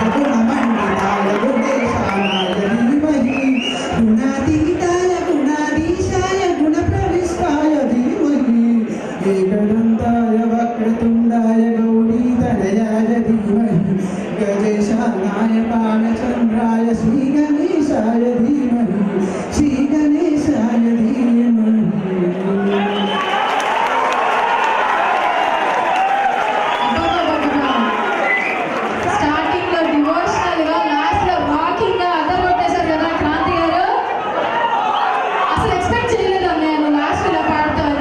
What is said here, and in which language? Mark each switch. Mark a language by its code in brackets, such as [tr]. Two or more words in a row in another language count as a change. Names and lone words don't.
[sa] गुणमण्डिताय गुणेशानाय धीमहि गुणातीताय गुणाधीशाय गुणप्रविष्टाय धीमहि एकदन्ताय वक्रतुण्डाय गौरीतनयाय धीमहि गजेशानाय बालचन्द्राय श्रीगणेशाय धीमहि श्रीगणेशाय धीमहि [te] స్టార్టింగ్ లో డివోషనల్ గా లాస్ట్ లో వాకింగ్ గా అందరూ కొట్టేశారు కదా క్రాంతి గారు. అసలు ఎక్స్పెక్ట్ చేయలేదు నేను లాస్ట్ ఇలా పాడతాను.